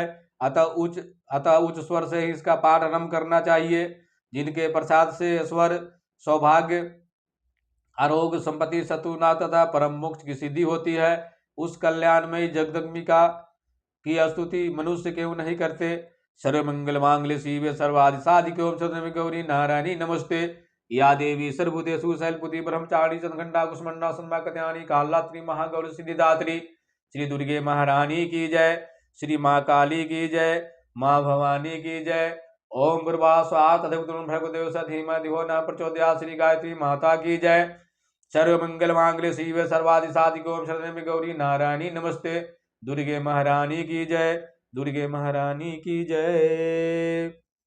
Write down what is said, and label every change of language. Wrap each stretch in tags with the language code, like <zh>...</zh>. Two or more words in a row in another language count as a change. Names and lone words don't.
<hi>अतः उच्च स्वर से ही इसका पाठ आरंभ करना चाहिए। जिनके प्रसाद से स्वर, सौभाग्य, आरोग्य, संपत्ति, शत्रुनाश तथा परम मोक्ष की सिद्धि होती है, उस कल्याणमयी जगदम्बिका की स्तुति मनुष्य क्यों नहीं करते।</hi> <sa>सर्वमंगल मांगल्ये शिवे सर्वादि साधिके ओम शरण्ये गौरी नारायणी नमस्ते। या देवी सर्वभूतेषु शैलपुत्री ब्रह्मचारिणी चंद्रघंटा कुष्मांडा सन्मा कत्यायनी कालरात्रि महागौरी सिद्धिदात्री।</sa> <hi>श्री दुर्गे महारानी की जय। श्री माँ काली की जय। माँ भवानी की जय।</hi> <sa>ओम भूर्भुवः स्वः तत्सवितुर्वरेण्यं भर्गो देवस्य धीमहि धियो न प्रचोदयात्।</sa> <hi>श्री गायत्री माता की जय।</hi> <sa>सर्वमंगल मांगल्ये शिवे सर्वादि साधिके ओम शरण्ये गौरी नारायणी नमस्ते।</sa> <hi>दुर्गे महारानी की जय। दुर्गे महारानी की जय।</hi>